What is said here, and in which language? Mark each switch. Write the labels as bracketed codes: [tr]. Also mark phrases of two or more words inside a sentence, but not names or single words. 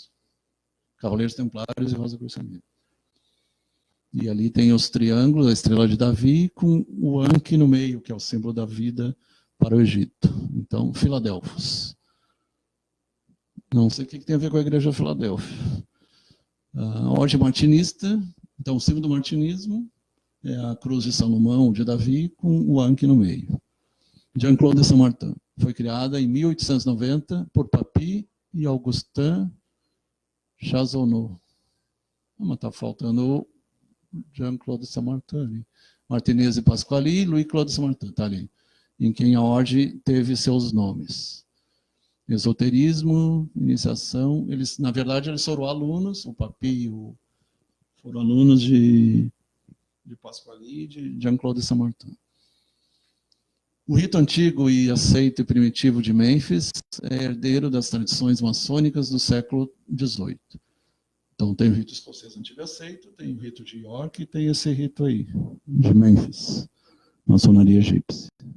[pt] Cavaleiros Templários e Rosacrucianismo. E ali tem os triângulos, a estrela de Davi, com o Anki no meio, que é o símbolo da vida para o Egito. Então, Filadélfos. Não sei o que tem a ver com a igreja de Filadélfia. A ordem martinista, então o símbolo do martinismo é a cruz de Salomão, de Davi, com o Anki no meio. Jean-Claude de Saint-Martin. Foi criada em 1890 por Papy e Augustin Chazonneau. Mas está faltando Jean-Claude de Saint-Martin. Martinez e Pasquali e Louis-Claude de Saint-Martin, está ali. Em quem a ordem teve seus nomes. Esoterismo, iniciação. Eles, na verdade, eles foram alunos, o Papy foram alunos de de Pasquali e de Jean-Claude Saint-Martin. O rito antigo e aceito e primitivo de Mênfis é herdeiro das tradições maçônicas do século XVIII. Então, tem o rito escocês antigo aceito, tem o rito de York e tem esse rito aí, de Mênfis, maçonaria egípcia.